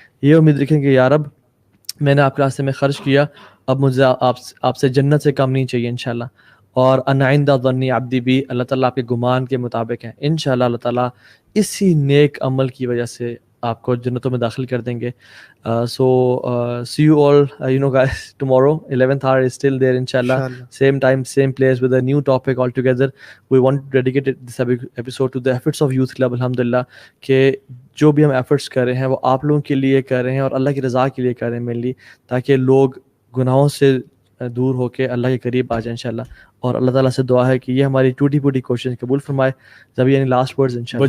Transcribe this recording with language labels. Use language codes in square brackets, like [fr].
[ur] یہ امید رکھیں کہ یا رب میں نے آپ کے راستے میں خرچ کیا, اب مجھے آپ سے جنت سے کم نہیں چاہیے انشاءاللہ. اور [ar] انا عند ظن عبدی [ur] بھی, اللہ تعالیٰ آپ کے گمان کے مطابق ہیں. انشاءاللہ اللہ تعالیٰ اسی نیک عمل کی وجہ سے آپ کو جنتوں میں داخل کر دیں گے. [en] So see you all, guys, tomorrow 11th hour is still there inshallah. Same time, same place with a new topic altogether. We want to dedicate this episode to the efforts of Youth Club alhamdulillah, [ur] کہ جو بھی ہم efforts کر رہے ہیں وہ آپ لوگوں کے لیے کر رہے ہیں اور اللہ کی رضا کے لیے کر رہے ہیں مینلی, تاکہ لوگ گناہوں سے دور ہو کے اللہ کے قریب آ جائیں انشاءاللہ. اور اللہ تعالیٰ سے دعا ہے کہ یہ ہماری ٹوٹی پھوٹی کوشش قبول فرمائے. جب یعنی لاسٹ ورڈز انشاءاللہ.